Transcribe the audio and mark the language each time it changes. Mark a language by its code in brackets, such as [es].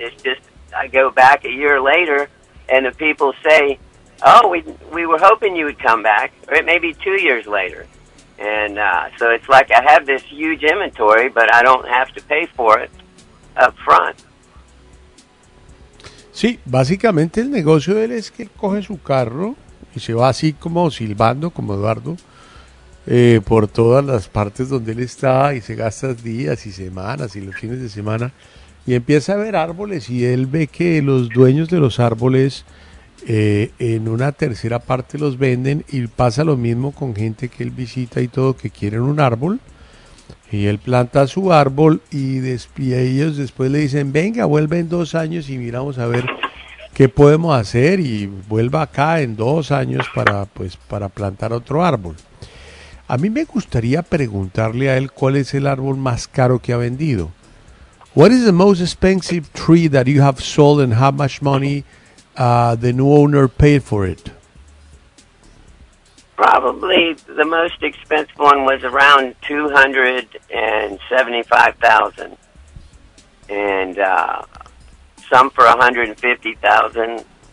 [en] It's just I go back a year later, and the people say, oh, we were hoping you would come back, or it may be 2 years later. And so it's like I have this huge inventory, but I don't have to pay for it up front. [es] Sí, básicamente el negocio de él es que él coge su carro y se va así como silbando, como Eduardo, por todas las partes donde él está y se gasta días y semanas y los fines de semana y empieza a ver árboles y él ve que los dueños de los árboles En una tercera parte los venden, y pasa lo mismo con gente que él visita y todo, que quieren un árbol, y él planta su árbol y ellos después le dicen, venga, vuelve en 2 años y miramos a ver qué podemos hacer, y vuelva acá en 2 años para, pues, para plantar otro árbol. A mí me gustaría preguntarle a él cuál es el árbol más caro que ha vendido. [en] What is the most expensive tree that you have sold, and how much money the new owner paid for it? Probably the most expensive one was around $275,000, and some for $150,000.